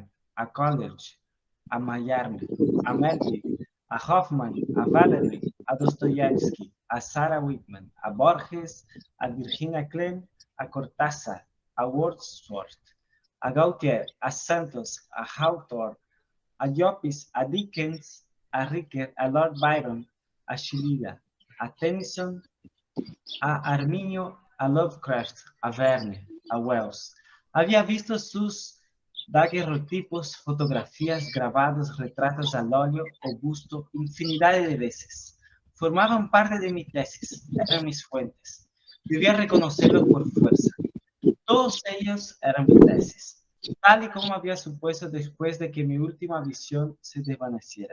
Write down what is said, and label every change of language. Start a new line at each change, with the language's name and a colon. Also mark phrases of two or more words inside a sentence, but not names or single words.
Spanish: a Coleridge, a Mayarme, a Melville, a Hoffman, a Valery, a Dostoyevsky, a Sarah Whitman, a Borges, a Virginia Klein, a Cortázar, a Wordsworth, a Gautier, a Santos, a Hawthorne, a Llopis, a Dickens, a Rickert, a Lord Byron, a Shelley, a Tennyson, a Arminio, a Lovecraft, a Verne, a Wells. Había visto sus daguerrotipos, fotografías, grabados, retratos al óleo o busto infinidad de veces. Formaban parte de mi tesis, eran mis fuentes. Debía reconocerlos por fuerza. Todos ellos eran mi tesis, tal y como había supuesto después de que mi última visión se desvaneciera.